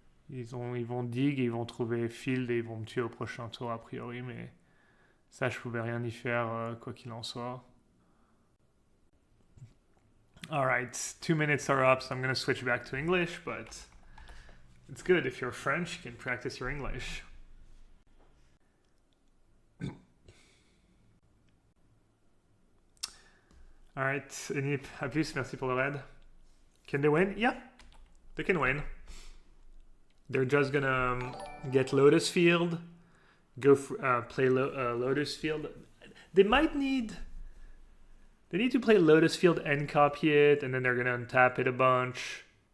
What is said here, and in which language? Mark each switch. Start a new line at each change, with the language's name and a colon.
French: Ils vont dig et ils vont trouver field et ils vont me tuer au prochain tour a priori. Mais ça, je pouvais rien y faire quoi qu'il en soit.
English: Alright, 2 minutes are up, so I'm going to switch back to English. But it's good if you're French, you can practice your English.
French: Alright, Enip, à plus, merci pour le raid.
English: Can they win? Yeah, they can win. They're just gonna get Lotus Field, play Lotus Field. They need to play Lotus Field and copy it, and then they're gonna untap it a bunch.